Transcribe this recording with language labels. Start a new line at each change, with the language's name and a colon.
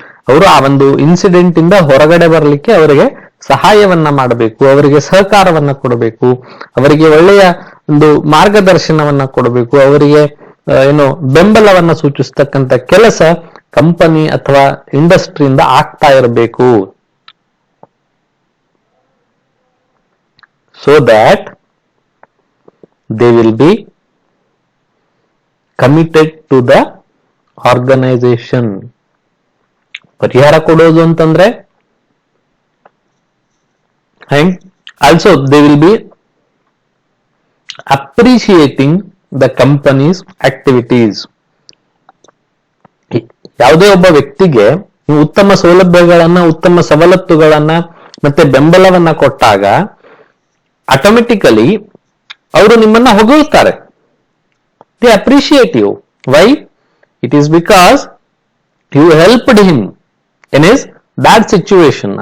Kannada: ಅವರು ಆ ಒಂದು ಇನ್ಸಿಡೆಂಟ್ ಇಂದ ಹೊರಗಡೆ ಬರಲಿಕ್ಕೆ ಅವರಿಗೆ ಸಹಾಯವನ್ನ ಮಾಡಬೇಕು, ಅವರಿಗೆ ಸಹಕಾರವನ್ನ ಕೊಡಬೇಕು, ಅವರಿಗೆ ಒಳ್ಳೆಯ ಒಂದು ಮಾರ್ಗದರ್ಶನವನ್ನ ಕೊಡಬೇಕು, ಅವರಿಗೆ ಏನು ಬೆಂಬಲವನ್ನ ಸೂಚಿಸ್ತಕ್ಕಂಥ ಕೆಲಸ ಕಂಪನಿ ಅಥವಾ ಇಂಡಸ್ಟ್ರಿಯಿಂದ ಆಗ್ತಾ ಇರಬೇಕು.
English: So that they will be committed to the organization.
Kannada: ಪರಿಹಾರ ಕೊಡೋದು ಅಂತಂದ್ರೆ
English: and also they will be appreciating the company's activities.
Kannada: ಯಾವುದೇ ಒಬ್ಬ ವ್ಯಕ್ತಿಗೆ ಉತ್ತಮ ಸೌಲಭ್ಯಗಳನ್ನ, ಉತ್ತಮ ಸವಲತ್ತುಗಳನ್ನ ಮತ್ತೆ ಬೆಂಬಲವನ್ನ ಕೊಟ್ಟಾಗ ಆಟೋಮೆಟಿಕಲಿ ಅವರು ನಿಮ್ಮನ್ನ ಹೊಗಳ್ತಾರೆ.
English: They appreciate you. Why? It is because you helped him in his bad situation.